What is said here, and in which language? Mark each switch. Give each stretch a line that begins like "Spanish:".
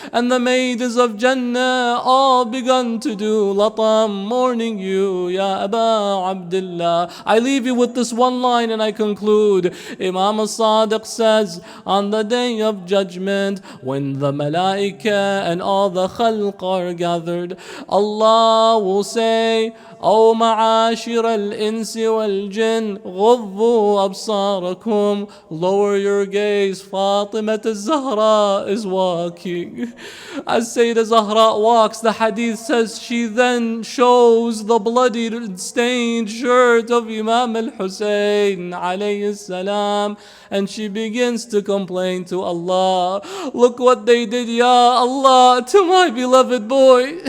English: And the maidens of Jannah all begun to do latam, mourning you, Ya Aba Abdullah. I leave you with this one line and I conclude. Imam al-Sadiq says, on the day of judgment, when the Malaika and all the khalq are gathered, Allah will say, O
Arabic: أو معاشر الإنس والجن غضوا أبصاركم,
English: lower your gaze. Fatima al-Zahra is walking. As Sayyidah Zahra walks, the hadith says she then shows the bloodied stained shirt of Imam al-Hussein alayhi salam, and she begins to complain to Allah, look what they did, Ya Allah, to my beloved boy.